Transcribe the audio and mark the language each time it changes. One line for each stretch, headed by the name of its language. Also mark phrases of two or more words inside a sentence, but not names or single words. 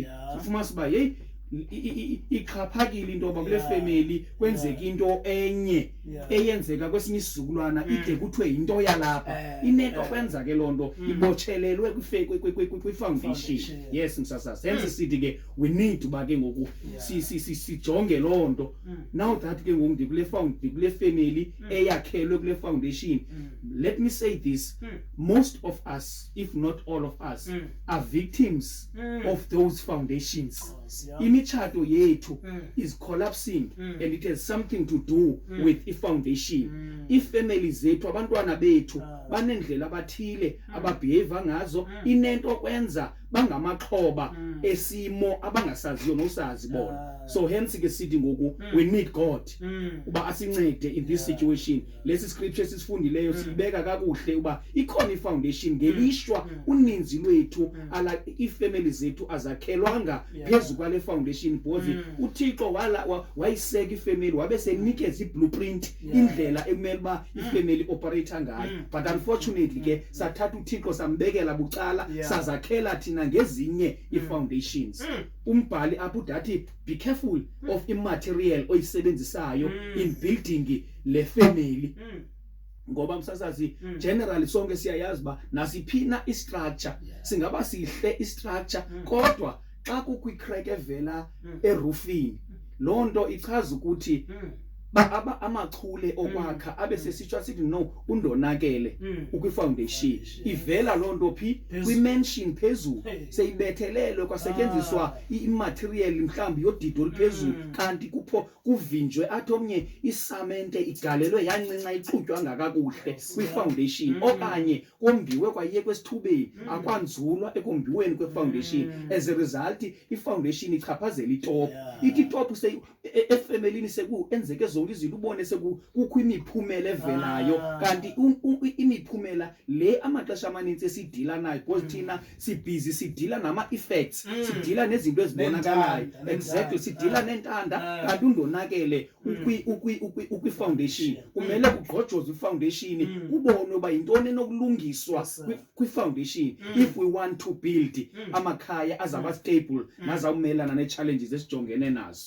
Xhosa: Ufuma siba hey iqhaphakile into yoba kule family kwenzeka into enye eyenzeka kwesinye isizukulwana ide kuthiwe into yalapha. Inento kwenza ke loo nto ibochelelwe kwi-foundation. Yes msasasa, hence sithi ke
English: we need
Xhosa: uba ke ngoku sijonge loo nto.
English: Now that
Xhosa: ke ngoku kule family eyakhelwe kule
English: foundation, let me say this, most of us, if not all of us, are victims of those foundations.
Xhosa: Imichato yethu
English: is collapsing and it has something to do with i-foundation.
Xhosa: Ifamily zethu, abantwana bethu banendlela abathile ababehave ngazo, inento kwenza bangamaxhoba esimo abangasaziyo nosazi bona.
English: So hence
Xhosa: ke sithi ngoku
English: we need God
Xhosa: uba asincede
English: in this situation.
Xhosa: Lesi scripture sisifundileyo sibeka kakuhle uba ikhona i-foundation. Ngelishwa uninzi lwethu ala ifamily zethu azakhelwanga phezu kwale foundation, because uThixo wayiseka ifamily wabe senikeza i-blueprint, indlela ekumele uba ifamily operate ngayo.
English: But unfortunately
Xhosa: ke sathatha uThixo sambekela bucala, sazakhela thina ngezinye i-foundations.
English: Umbhali apho udathi be careful of immaterial oyisebenzisayo in building le family.
Xhosa: Ngoba msasazi generally sonke siyayazi ba nasiphina i-structure singaba sihle i-structure, kodwa xa kukho i-crack evela eroofini, loo nto ichaza ukuthi amachule okwakha abe sesitsho sithi no undonakele ukwi-foundation. Ivela loo nto phi kwi-mansion phezulu, seyibethelelwe kwasetyenziswa i-material mhlawumbi yodidi oluphezulu, kanti kuvinjwe athi omnye isamente igalelwe yancinca ixutywa kakuhle kwi-foundation, okanye kombiwe kwaye kwesithubeni akwanzulwa ekombiweni kwe-foundation.
English: As a result
Xhosa: i-foundation ichaphazela itop, ithi itop efemelini enzeke zonke izinto ubone sekukho imiphumela evelayo kanti imiphumela le amaxesha amaninzi esidila nayo because thina sibhizi sidila nama effects sidila nezinto ezibonakalayo exactly sidila nentanda kanti undonakele ukwi foundation kumele kugqojozwe ifoundation ubone uba yintoni enokulungiswa kwi foundation
English: if we want to build
Xhosa: amakhaya azaba stable nazawumelana ne challenges esijongene nazo.